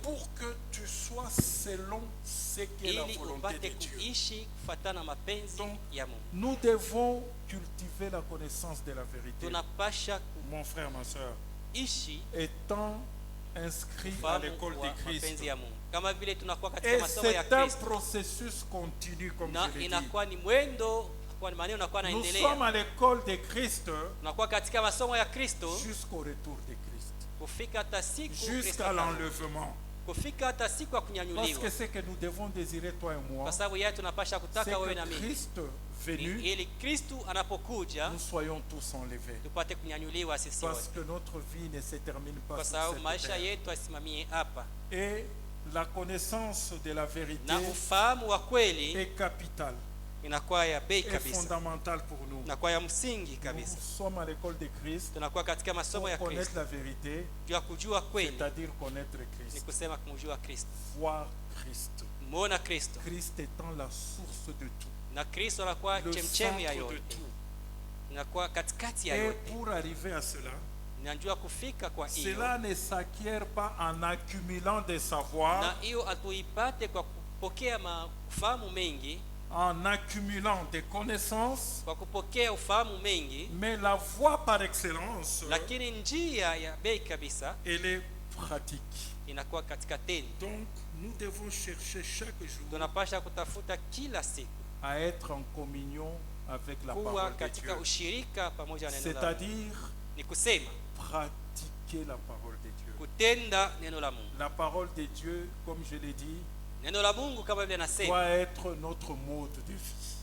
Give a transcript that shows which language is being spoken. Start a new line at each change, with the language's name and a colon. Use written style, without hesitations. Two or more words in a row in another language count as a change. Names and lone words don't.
French: pour que tu sois selon ce qu'est la
Swahili: ili
French: volonté de
Swahili: upate
French: Dieu.
Swahili: kuishi kufuatana na mapenzi
French: Donc,
Swahili: ya Mungu.
French: Nous devons cultiver la connaissance de la vérité.
Swahili: Tunapasha
French: Mon frère, ma soeur,
Swahili: kuishi
French: étant inscrit à
Swahili: ufahamu
French: l'école
Swahili: wa
French: de Christ.
Swahili: mapenzi ya Mungu, kama vile tunakuwa katika
French: Et
Swahili: masomo ya
French: c'est un
Swahili: Kristo,
French: processus continu, comme
Swahili: na
French: je l'ai dit.
Swahili: inakuwa ni mwendo, kwa maneno unakuwa
French: Nous
Swahili: naendelea,
French: sommes à l'école de Christ
Swahili: unakuwa katika masomo ya Kristo
French: jusqu'au retour de Christ,
Swahili: kufika hata siku Kristo
French: jusqu'à
Swahili: atarudi.
French: l'enlèvement.
Swahili: Kufika hata siku ya
French: Parce
Swahili: kunyanyuliwa,
French: que ce que nous devons désirer, toi et moi,
Swahili: kwa sababu yeye tunapasha
French: c'est
Swahili: kutaka wewe na
French: que
Swahili: mimi,
French: Christ venu,
Swahili: ili Kristu anapokuja
French: nous soyons tous enlevés.
Swahili: tupate kunyanyuliwa sisi
French: Parce
Swahili: wote,
French: que notre vie ne se termine pas
Swahili: kwa
French: sur
Swahili: sababu
French: cette
Swahili: maisha
French: terre.
Swahili: yetu asimamie hapa,
French: Et la connaissance de la vérité
Swahili: na ufahamu wa kweli
French: est capitale,
Swahili: inakuwa ya bei
French: est
Swahili: kabisa,
French: fondamentale pour nous.
Swahili: inakuwa ya msingi
French: Nous
Swahili: kabisa.
French: sommes à l'école de Christ
Swahili: Tunakuwa katika masomo
French: pour
Swahili: ya
French: connaître
Swahili: Kristo,
French: la vérité,
Swahili: juu ya kujua kweli
French: c'est-à-dire connaître
Swahili: ni
French: Christ,
Swahili: kusema kumjua Kristo,
French: voir Christ.
Swahili: muona Kristo,
French: Christ étant la source de tout,
Swahili: na Kristo anakuwa
French: le
Swahili: chemchemi ya
French: centre de
Swahili: yote,
French: tout.
Swahili: inakuwa katikati ya
French: Et
Swahili: yote.
French: pour arriver à cela,
Swahili: Najua kufika kwa hiyo,
French: cela ne s'acquiert pas en accumulant des savoirs,
Swahili: na hiyo hatuipate kwa kupokea ufahamu mengi,
French: en accumulant des connaissances,
Swahili: kwa kupokea ufahamu mengi,
French: mais la voie par excellence,
Swahili: lakini njia ya bei kabisa
French: elle est pratique.
Swahili: inakuwa katika tendo.
French: Donc, nous devons chercher chaque jour
Swahili: Tunapasha kutafuta kila siku
French: à être en communion avec la parole de Dieu. C'est-à-dire pratiquer la parole de Dieu. La parole de Dieu, comme je l'ai dit, doit être notre mode de vie.